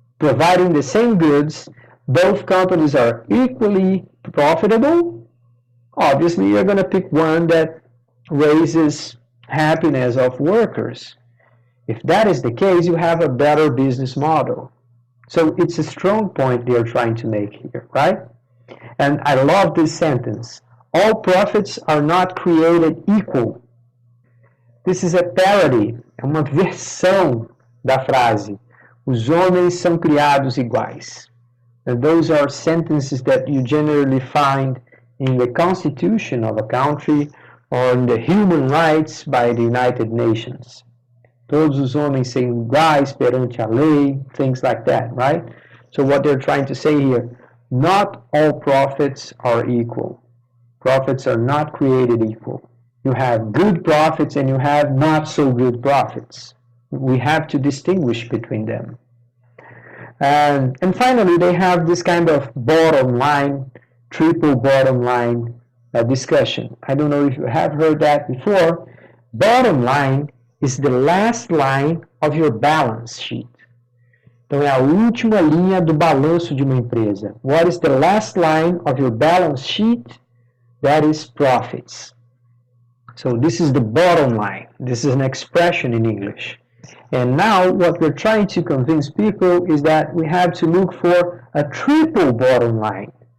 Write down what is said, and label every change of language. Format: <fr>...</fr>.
<en>providing the same goods, both companies are equally profitable, obviously you're going to pick one that raises happiness of workers. If that is the case, you have a better business model. So it's a strong point they're trying to make here, right? And I love this sentence. All profits are not created equal. This is a parody,</en> <pt>é uma versão da frase. Os homens são criados iguais.</pt> <en>And those are sentences that you generally find in the constitution of a country or in the human rights by the United Nations.</en> <pt>Todos os homens são iguais perante a lei,</pt> <en>things like that, right? So what they're trying to say here, not all profits are equal. Profits are not created equal. You have good profits and you have not so good profits. We have to distinguish between them. And finally, they have this kind of bottom line, triple bottom line discussion. I don't know if you have heard that before. Bottom line is the last line of your balance sheet.</en> <pt>Então, é a última linha do balanço de uma empresa.</pt> <en>What is the last line of your balance sheet? That is profits. So this is the bottom line. This is an expression in English. And now what we're trying to convince people is that we have to look for a triple bottom line.</en>